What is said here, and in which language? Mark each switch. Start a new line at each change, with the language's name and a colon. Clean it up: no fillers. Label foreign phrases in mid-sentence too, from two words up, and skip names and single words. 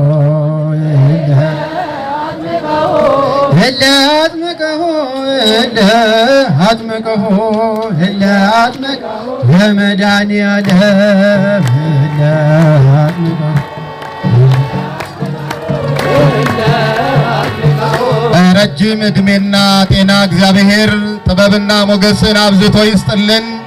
Geez: እለ አጥምቀሆ እለ አጥምቀሆ እለ አጥምቀሆ ለመድኃኒዓለም እለ አጥምቀሆ
Amharic: ረጅም ዕድሜና ጤና እግዚአብሔር ጥበብና ሞገስን አብዝቶ ይስጥልን።